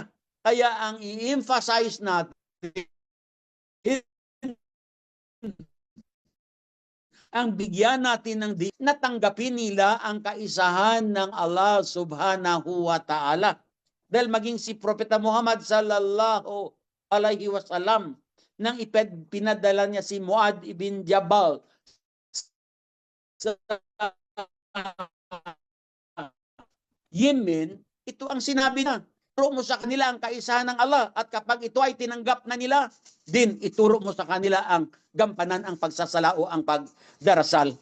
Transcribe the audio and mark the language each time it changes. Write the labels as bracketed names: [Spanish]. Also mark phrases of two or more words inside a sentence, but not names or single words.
[Filipino] Kaya ang i-emphasize natin, ang bigyan natin ng natanggapin nila ang kaisahan ng Allah [Arabic] سبحانه وتعالى. [Filipino] Dahil maging si Propeta Muhammad [Arabic] صلى الله عليه وسلم, [Filipino] nang pinadala niya si Muad ibn Jabal sa Yemen, ito ang sinabi na, ituro mo sa kanila ang kaisahan ng Allah, at kapag ito ay tinanggap na nila, din ituro mo sa kanila ang gampanan, ang pagsasala o ang pagdarasal.